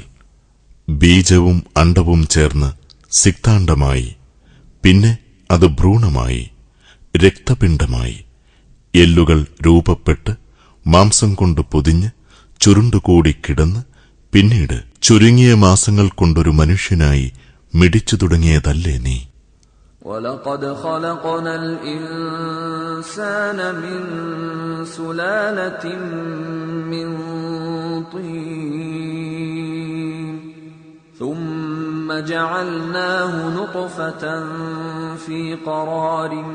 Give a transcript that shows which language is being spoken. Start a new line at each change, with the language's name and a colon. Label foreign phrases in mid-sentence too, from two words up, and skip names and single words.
Malayalam: ബീജവും അണ്ഡവും ചേർന്ന് സിക്താണ്ഡമായി, പിന്നെ അത് ഭ്രൂണമായി, രക്തപിണ്ഡമായി, എല്ലുകൾ രൂപപ്പെട്ട് മാംസം കൊണ്ട് പൊതിഞ്ഞ് ചുരുണ്ടുകൂടി കിടന്ന് പിന്നീട് ചുരുങ്ങിയ മാസങ്ങൾ കൊണ്ടൊരു മനുഷ്യനായി മിടിച്ചു തുടങ്ങിയതല്ലേ നീ?
Arabic: وَلَقَدْ خَلَقْنَا الْإِنسَانَ مِنْ سُلَالَةٍ مِنْ طِينٍ ثُمَّ جَعَلْنَاهُ نُطْفَةً فِي قَرَارٍ